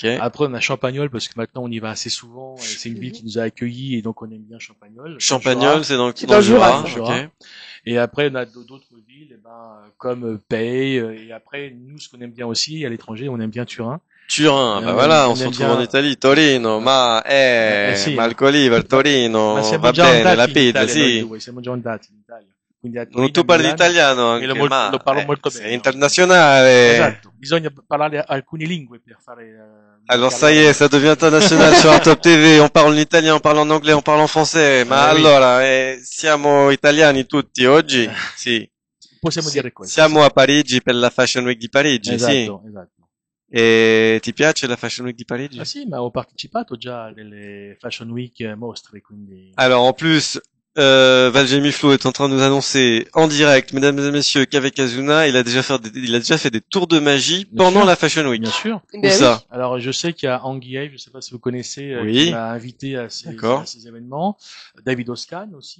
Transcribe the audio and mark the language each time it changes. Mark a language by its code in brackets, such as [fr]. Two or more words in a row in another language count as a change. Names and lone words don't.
[fr] Après, on a Champagnole parce que maintenant on y va assez souvent. Et c'est une ville qui nous a accueillis et donc on aime bien Champagnole. Champagnole, c'est dans dans le le Jura. Jura. Ok. Et après, on a d'autres villes, comme Paye. Et après, nous, ce qu'on aime bien aussi à l'étranger, on aime bien Turin. Turin, Et bah on voilà, aime- on on se aime retrouve bien- en Italie. [it] Torino, sì. ma il Coliva, il Torino, Ma siamo va già bene, la andati in pizza, Italia noi sì. due, siamo già andati in Italia. Quindi a Non Torino, tu a parli Milano, italiano e anche, ma lo parlo molto bene. sei internazionale. Esatto, bisogna parlare alcune lingue per fare [fr] Alors [it] per [fr] ça y est, ça devient international sur Artop TV. On parle en italien, on parle en anglais, on parle en français. [it] Ma [fr] oui. [it] allora, siamo italiani tutti oggi? Sì. Possiamo dire questo. Siamo a Parigi per la Fashion Week di Parigi, sì. Esatto. E ti piace la Fashion Week di Parigi? Ah sì, ma ho partecipato già a delle Fashion Week mostre, quindi... [fr] Alors en plus, Valjemi Flo est en train de nous annoncer en direct, mesdames et messieurs, qu'avec Azuna, il a déjà fait des tours de magie Bien pendant sûr. la Fashion Week. Bien sûr. Où Ben ça? Alors, je sais qu'il y a Anguille, je sais pas si vous connaissez, Oui. qui m'a invité à D'accord. ces événements. David Oscan aussi.